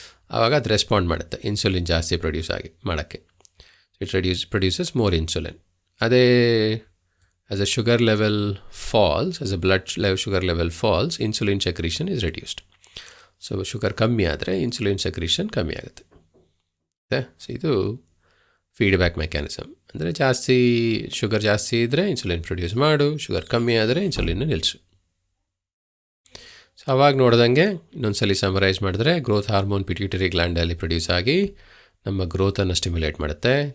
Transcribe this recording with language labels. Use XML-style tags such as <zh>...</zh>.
<kn>ಆವಾಗ ಅದು ರೆಸ್ಪಾಂಡ್ ಮಾಡುತ್ತೆ ಇನ್ಸುಲಿನ್ ಜಾಸ್ತಿ ಮಾಡೋಕ್ಕೆ.</kn> <en>It produces more insulin.</en> <kn>ಅದೇ</kn> <en>as a sugar level falls, as a blood sugar level falls, insulin secretion is reduced.</en> <kn>So sugar ಕಮ್ಮಿ ಆದರೆ ಇನ್ಸುಲಿನ್ ಸೆಕ್ರೀಷನ್ ಕಮ್ಮಿ ಆಗುತ್ತೆ. ಸೊ ಇದು ಫೀಡ್ಬ್ಯಾಕ್ ಮೆಕ್ಯಾನಿಸಮ್. ಅಂದರೆ ಶುಗರ್ ಜಾಸ್ತಿ ಇದ್ದರೆ ಇನ್ಸುಲಿನ್ ಪ್ರೊಡ್ಯೂಸ್ ಮಾಡು, ಶುಗರ್ ಕಮ್ಮಿ ಆದರೆ ಇನ್ಸುಲಿನ್ನ ನಿಲ್ಲಿಸು. ಸೊ ಅವಾಗ ನೋಡ್ದಂಗೆ ಇನ್ನೊಂದು ಸಲ ಸಮರೈಸ್ ಮಾಡಿದ್ರೆ, ಗ್ರೋತ್ ಹಾರ್ಮೋನ್ ಪಿಟ್ಯೂಟರಿ ಗ್ಲ್ಯಾಂಡಲ್ಲಿ ಪ್ರೊಡ್ಯೂಸ್ ಆಗಿ ನಮ್ಮ ಗ್ರೋತನ್ನು ಸ್ಟಿಮ್ಯುಲೇಟ್ ಮಾಡುತ್ತೆ.</kn>